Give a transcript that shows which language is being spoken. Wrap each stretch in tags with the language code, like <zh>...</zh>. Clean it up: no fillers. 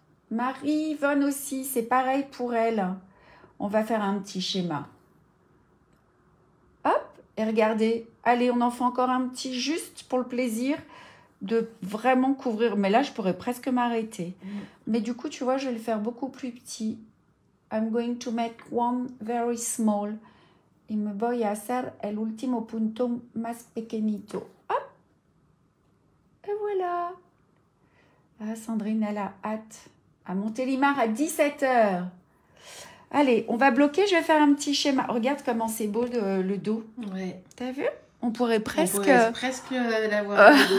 <fr>Marie-Yvonne aussi, c'est pareil pour elle. On va faire un petit schéma. Hop, et regardez. Allez, on en fait encore un petit juste pour le plaisir de vraiment couvrir. Mais là, je pourrais presque m'arrêter. Mais du coup, tu vois, je vais le faire beaucoup plus petit.</fr> <en>I'm going to make one very small.</en> <es>Y me voy a hacer el último punto más pequeñito.</es> <fr>Hop. Et voilà. Ah, Sandrine, elle a hâte à Montélimar à 17h. Allez, on va bloquer. Je vais faire un petit schéma. Regarde comment c'est beau le dos. Ouais. T'as vu? On pourrait presque... On pourrait presque l'avoir.</fr>